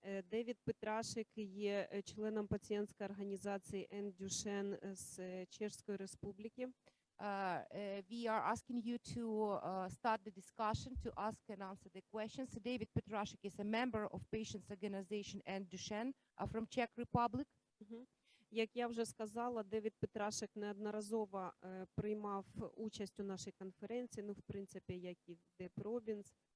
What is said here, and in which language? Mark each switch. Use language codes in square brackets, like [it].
[uk] Давид Петрасек є членом пацієнтської організації Дюшенн з Чеської Республіки. [en] We are asking you to start the discussion, to ask and answer the questions. David Petrasek is a member of Patients Organization and Dushenn from Czech Republic. [uk] Як я вже сказала, Давид Петрасек неодноразово приймав участь у нашій конференції, ну, в принципі, як і Деб Робінс.